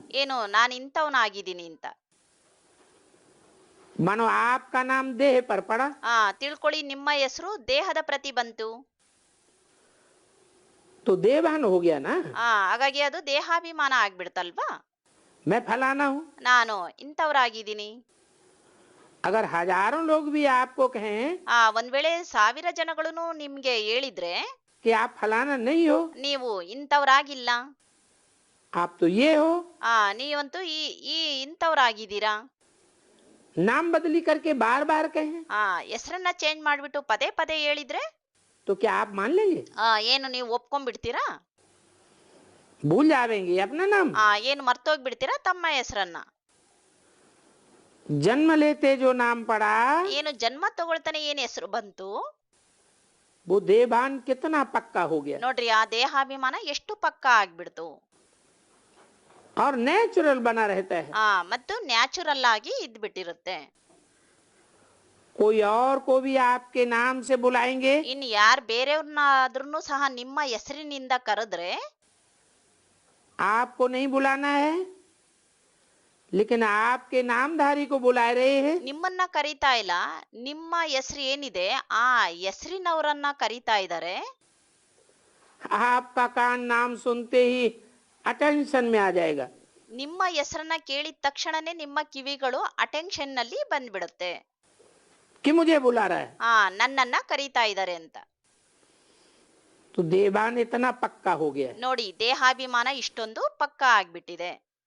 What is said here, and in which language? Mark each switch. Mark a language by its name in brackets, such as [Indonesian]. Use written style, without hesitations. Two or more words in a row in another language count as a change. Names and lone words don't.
[Kannada] ಏನು ನಾನು ಇಂಥವನಾಗಿದ್ದೀನಿ ಅಂತ. [Hindi] मानो आपका नाम देह पर पड़ा, [Kannada] ತಿಳ್ಕೊಳ್ಳಿ, ನಿಮ್ಮ ಹೆಸರು ದೇಹದ ಪ್ರತಿ ಬಂತು, [Hindi] तो देहभान हो गया ना। [Kannada] ಹಾಗಾಗಿ ಅದು ದೇಹಾಭಿಮಾನ ಆಗ್ಬಿಡ್ತಲ್ವಾ. [Hindi] मैं फलाना हूँ। [Kannada] ನಾನು ಇಂಥವ್ರಾಗಿದ್ದೀನಿ. [Hindi] अगर हजारों लोग भी आपको कहें [Kannada] ಒಂದ್ ವೇಳೆ 1000 ಜನಗಳು ನಿಮ್ಗೆ ಹೇಳಿದ್ರೆ [Hindi] कि आप फलाना नहीं हो, [Kannada] ನೀವು ಇಂಥವ್ರಾಗಿಲ್ಲ, [Hindi] आप तो ये हो, [Kannada] ನೀವಂತೂ ಈ ಈ ಇಂಥವ್ರಾಗಿದ್ದೀರಾ, [Hindi] नाम बदली करके बार बार कहें, [Kannada] ಹೆಸರನ್ನ ಚೇಂಜ್ ಮಾಡ್ಬಿಟ್ಟು ಪದೇ ಪದೇ ಹೇಳಿದ್ರೆ [Hindi] तो क्या आप मान लेंगे? [Kannada] ಏನು ನೀವು ಒಪ್ಕೊಂಡ್ಬಿಡ್ತೀರಾ? [Hindi] भूल जाएंगे अपना नाम। [Kannada] ಏನು ಮರ್ತೋಗ್ಬಿಡ್ತೀರಾ ತಮ್ಮ ಹೆಸರನ್ನ? [Hindi] जन्म लेते जो नाम पड़ा, [Kannada] ಏನು ಜನ್ಮ ತಗೊಳ್ತಾನೆ ಏನ್ ಹೆಸರು ಬಂತು, [Hindi] वो देहभान कितना पक्का हो गया [Kannada] ನೋಡ್ರಿ, ಆ ದೇಹಾಭಿಮಾನ ಎಷ್ಟು ಪಕ್ಕಾ ಆಗ್ಬಿಡ್ತು. [Hindi] और नेचुरल बना रहता है। [Kannada] ಮತ್ತು ನ್ಯಾಚುರಲ್ ಆಗಿ ಇದ್ಬಿಟ್ಟಿರುತ್ತೆ. [Hindi] कोई और को भी आपके नाम से बुलाएंगे, [Kannada] ಇನ್ ಯಾರ್ ಬೇರೆಯವ್ರನ್ನಾದ್ರೂ ಸಹ ನಿಮ್ಮ ಹೆಸರಿನಿಂದ ಕರೆದ್ರೆ [Hindi] आपको नहीं बुलाना है, लेकिन आपके नामधारी को बुला रहे हैं। [Kannada] ನಿಮ್ಮನ್ನ ಕರೀತಾ ಇಲ್ಲ, ನಿಮ್ಮ ಹೆಸರು ಏನಿದೆ ಆ ಹೆಸರಿನವರನ್ನ ಕರೀತಾ ಇದ್ದಾರೆ. [Hindi] आपका कान नाम सुनते ही अटेंशन में आ जाएगा [Kannada] ನಿಮ್ಮ ಹೆಸರನ್ನ ಕೇಳಿದ ತಕ್ಷಣನೇ ನಿಮ್ಮ ಕಿವಿಗಳು ಅಟೆನ್ಷನ್ ನಲ್ಲಿ ಬಂದ್ಬಿಡುತ್ತೆ, [Hindi] कि मुझे बुला रहा है। [Kannada] ನನ್ನನ್ನ ಕರೀತಾ ಇದ್ದಾರೆ ಅಂತ. [Hindi] तो देहभान इतना पक्का हो गया है। [Kannada] ನೋಡಿ, ದೇಹಾಭಿಮಾನ ಇಷ್ಟೊಂದು ಪಕ್ಕಾ ಆಗ್ಬಿಟ್ಟಿದೆ.